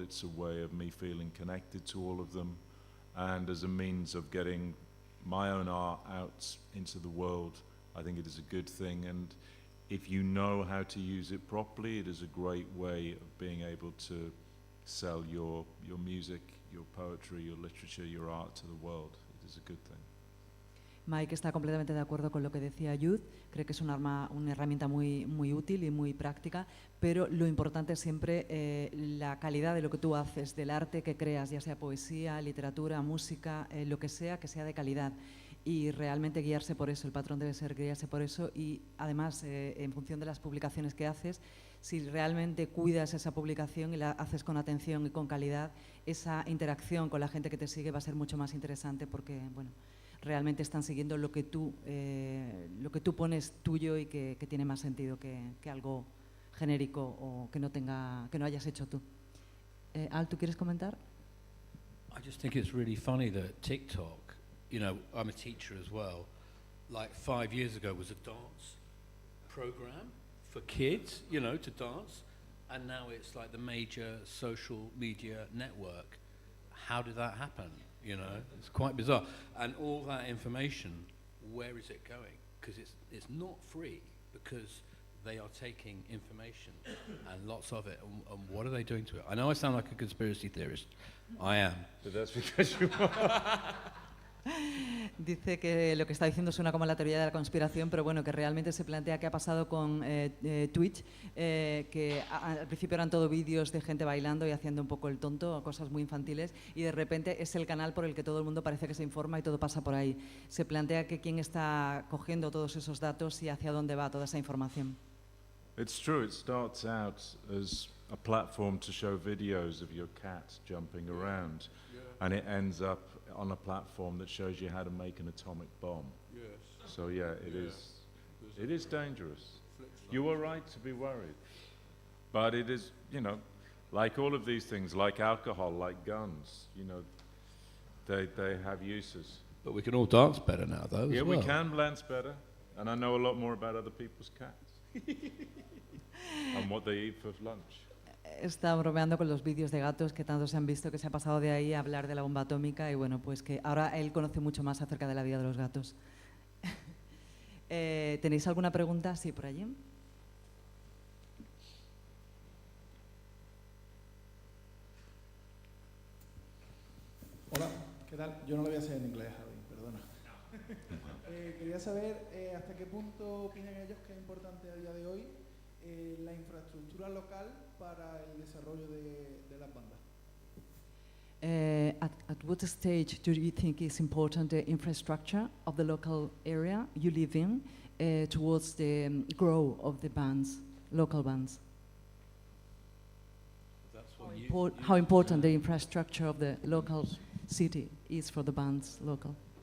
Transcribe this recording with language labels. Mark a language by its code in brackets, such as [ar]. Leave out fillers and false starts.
[en] It's a way of me feeling connected to all of them, and as a means of getting my own art out into the world. I think it is a good thing, and if you know how to use it properly, it is a great way of being able to sell your music, your poetry, your literature, your art to the world. It is a good thing. [es] Mike está completamente de acuerdo con lo que decía Jude, cree que es una herramienta muy útil y muy práctica, pero lo importante es siempre la calidad de lo que tú haces, del arte que creas, ya sea poesía, literatura, música, lo que sea de calidad, y realmente guiarse por eso. El patrón debe ser guiarse por eso, y además en función de las publicaciones que haces, si realmente cuidas esa publicación y la haces con atención y con calidad, esa interacción con la gente que te sigue va a ser mucho más interesante, porque bueno, realmente están siguiendo lo que tú pones tuyo y que tiene más sentido que algo genérico o que no hayas hecho tú. Al, ¿tú quieres comentar? [en] I just think it's really funny that TikTok, you know, I'm a teacher as well, like 5 years ago was a dance program for kids, you know, to dance, and now it's like the major social media network. how did that happen? You know, it's quite bizarre. And all that information, where is it going? Because it's not free, because they are taking information and lots of it, and what are they doing to it? I know I sound like a conspiracy theorist. I am. But that's because you are. [es] Dice que lo que está diciendo suena como la teoría de la conspiración, pero bueno, que realmente se plantea qué ha pasado con Twitch, que al principio eran todo vídeos de gente bailando y haciendo un poco el tonto, cosas muy infantiles, y de repente es el canal por el que todo el mundo parece que se informa y todo pasa por ahí. Se plantea que quién está cogiendo todos esos datos y hacia dónde va toda esa información. [en] It's true, it starts out as a platform to show videos of your cat jumping around, and it ends up on a platform that shows you how to make an atomic bomb. Yes. So yeah, it is dangerous. You were right to be worried. But it is, you know, like all of these things, like alcohol, like guns, you know, they have uses. But we can all dance better now, though, Yeah, as well. we can dance better, and I know a lot more about other people's cats and what they eat for lunch. [es] Está bromeando con los vídeos de gatos que tanto se han visto, que se ha pasado de ahí a hablar de la bomba atómica, y bueno, pues que ahora él conoce mucho más acerca de la vida de los gatos. ¿Tenéis alguna pregunta? Sí, por allí. Hola, ¿qué tal? Yo no lo voy a hacer en inglés, Javi, perdona. Quería saber hasta qué punto opinan ellos que es importante a día de hoy la infraestructura local para el desarrollo de las bandas. [en] At what stage do you think is important the infrastructure of the local area you live in towards the growth of the bands, local bands? How important the infrastructure of the local city is for the bands local?